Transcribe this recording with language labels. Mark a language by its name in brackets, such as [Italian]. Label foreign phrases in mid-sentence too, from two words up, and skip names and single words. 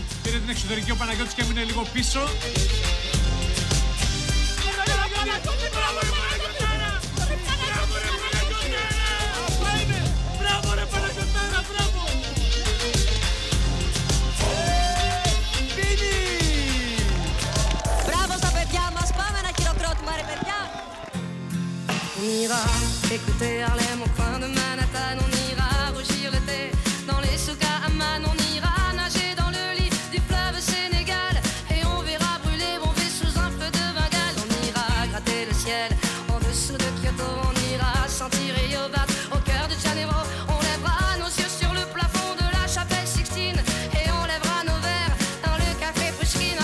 [Greek] Πήρε την εξωτερική ο Παναγιώτης και έμεινε λίγο πίσω. Μπράβο ρε Παναγιωτάρα, μπράβο! Μπράβο στα παιδιά μας, πάμε ένα χειροκρότημα ρε παιδιά! [French] On ira écouter Harlem au coin de Manhattan, on ira rougir le thé dans les souks à Amman, on ira nager dans le lit du fleuve Sénégal et on verra brûler bomber sous un feu de Bengale. On ira gratter le ciel en dessous de Kyoto, on ira sentir Yobat au cœur de Janeiro, on lèvera nos yeux sur le plafond de la chapelle Sixtine et on lèvera nos verres dans le café Pushkin.